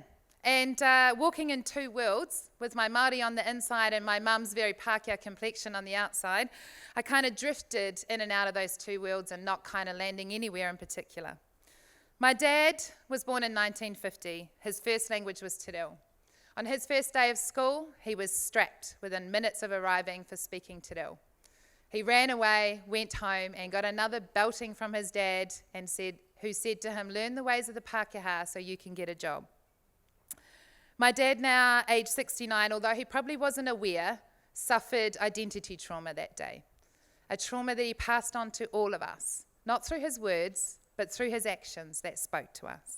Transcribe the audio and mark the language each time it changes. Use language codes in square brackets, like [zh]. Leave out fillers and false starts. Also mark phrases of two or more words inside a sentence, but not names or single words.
[en] And walking in two worlds, with my Māori on the inside and my mum's very Pākehā complexion on the outside, I kind of drifted in and out of those two worlds and not kind of landing anywhere in particular. My dad was born in 1950. His first language was [mi] te reo. [en] On his first day of school, he was strapped within minutes of arriving for speaking [mi] te reo. [en] He ran away, went home, and got another belting from his dad, who said to him, learn the ways of the Pākehā so you can get a job. My dad, now aged 69, although he probably wasn't aware, suffered identity trauma that day. A trauma that he passed on to all of us, not through his words, but through his actions that spoke to us.